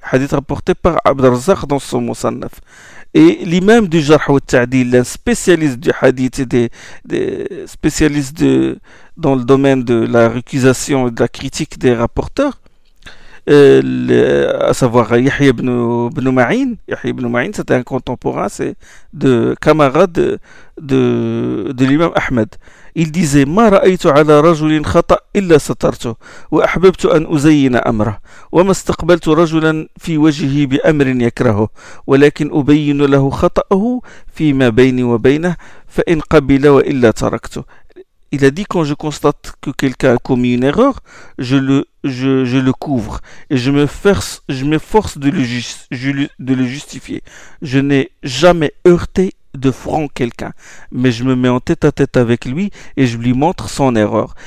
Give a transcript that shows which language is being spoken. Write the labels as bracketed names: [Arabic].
[French] Hadith rapporté par Abd al-Razzaq dans son Musannaf. Et l'imam du Jarh wa Ta'dil, un spécialiste du hadith et des spécialistes dans le domaine de la récusation et de la critique des rapporteurs, à savoir Yahya ibn Ma'in. Yahya ibn Ma'in, c'était un contemporain, c'est de camarade de l'imam Ahmed. Il disait, [Arabic] ما رأيت على رجل خطأ إلا سترته وأحببت أن أزين أمره وما استقبلت رجلا في وجهي بأمر يكرهه ولكن أبين له خطأه فيما بيني وبينه فإن قبل وإلا تركته. [French] Il a dit, quand je constate que quelqu'un a commis une erreur, je le couvre et je m'efforce de le justifier. Je n'ai jamais heurté de front quelqu'un, mais je me mets en tête à tête avec lui et je lui montre son erreur.